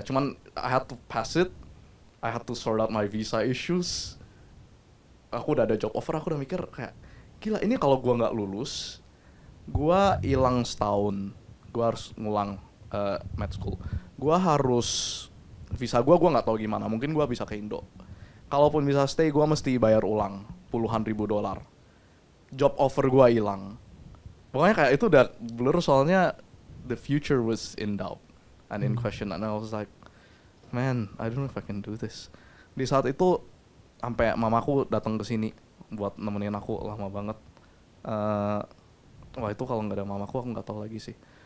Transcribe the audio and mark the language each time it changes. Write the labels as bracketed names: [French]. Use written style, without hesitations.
[English] Cuman I had to pass it. I had to sort out my visa issues. [Indonesian] Aku udah ada job offer, aku udah mikir kayak gila, ini kalau gua nggak lulus, gua hilang setahun. Gua harus ngulang med school. Gua harus visa gua nggak tahu gimana. Mungkin gua bisa ke Indo. Kalaupun bisa stay, gua mesti bayar ulang puluhan ribu dolar. Job offer gua hilang. Pokoknya kayak itu udah blur, soalnya [English] the future was in doubt and in question, and I was like, man, I don't know if I can do this. [Indonesian] Di saat itu sampai mamaku datang ke sini buat nemenin aku lama banget. Wah itu kalau nggak ada mamaku aku nggak tahu lagi sih.